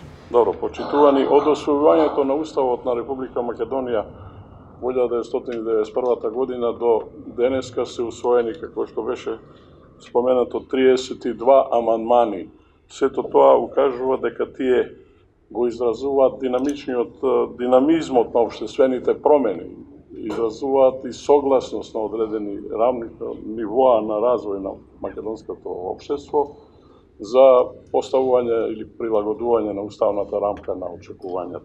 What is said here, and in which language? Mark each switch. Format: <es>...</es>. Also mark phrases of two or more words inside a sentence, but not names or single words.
<mk>Dobro, počituvani, od osvojuvanja na Ustavotna Republika Makedonija 1991. godina do deneska se usvojeni, kako što беше spomenuto, 32 amandmani. Sve to ukажува дека тие го изразуваат динамизмот на општествените промени, изразуваат и согласност на одредени нивоа на развој на македонското општество за поставување или прилагодување на уставната рамка на очекувањата.</mk>